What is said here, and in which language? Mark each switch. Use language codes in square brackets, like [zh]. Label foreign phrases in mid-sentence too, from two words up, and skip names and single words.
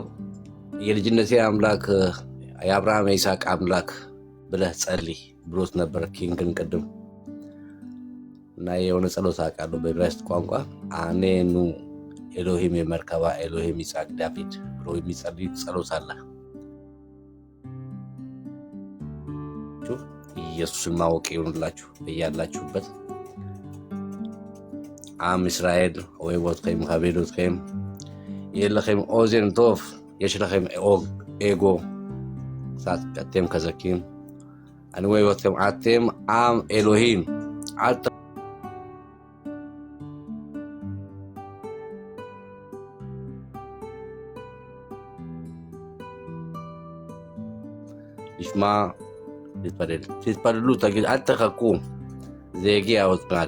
[am] የልጅነቴ አምላክ የአብርሃም የይስሐቅ አምላክ ብለህ ጸልይ ብሎት ነበር ኪንግን ቅድም። እና የሆነ ጸሎት አውቃለሁ በዕብራይስጥ ቋንቋ [he] עננו אלוהים [am] የመርከባ ኤሎሂም ይስሐቅ ዳዊት ብሎ የሚጸልይ ጸሎት አለ። ኢየሱስን ማወቅ ይሁንላችሁ በያላችሁበት። [he] עם ישראל אוהב אתכם, מכבד אתכם. יהיה לכם אוזן טוב, יש לכם אגו, קצת אתם חזקים. אני אוהב אתכם, אתם עם אלוהים. נשמע, תתפללו, תגיד, אל תחכו, זה יגיע עוד מעט.